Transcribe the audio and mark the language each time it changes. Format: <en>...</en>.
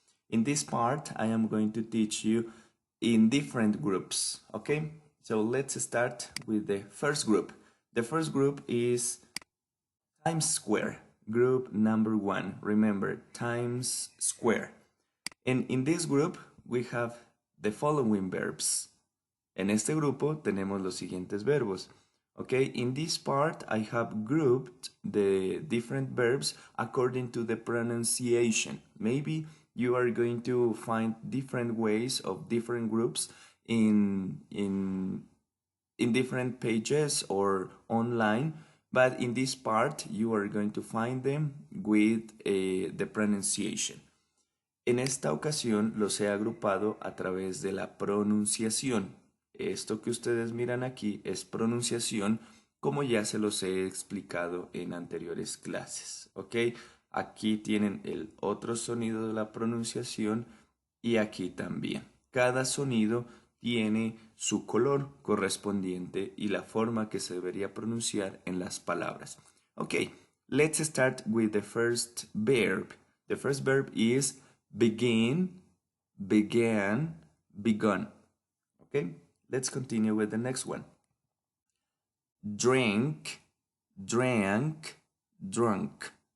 <en>In this part, I am going to teach you in different groups, okay? So let's start with the first group. The first group is Times Square, group number 1. Remember, Times Square. And in this group, we have the following verbs.</en> <es>En este grupo tenemos los siguientes verbos.</es> <en>Okay, in this part, I have grouped the different verbs according to the pronunciation. Maybe you are going to find different ways of different groups in different pages or online, but in this part you are going to find them with the pronunciation.</en> <es>En esta ocasión los he agrupado a través de la pronunciación. Esto que ustedes miran aquí es pronunciación, como ya se los he explicado en anteriores clases, ¿ok? Aquí tienen el otro sonido de la pronunciación y aquí también. Cada sonido tiene su color correspondiente y la forma que se debería pronunciar en las palabras.</es> <en>Okay, let's start with the first verb. The first verb is begin, began, begun. Okay, let's continue with the next one. Drink, drank, drunk.</en>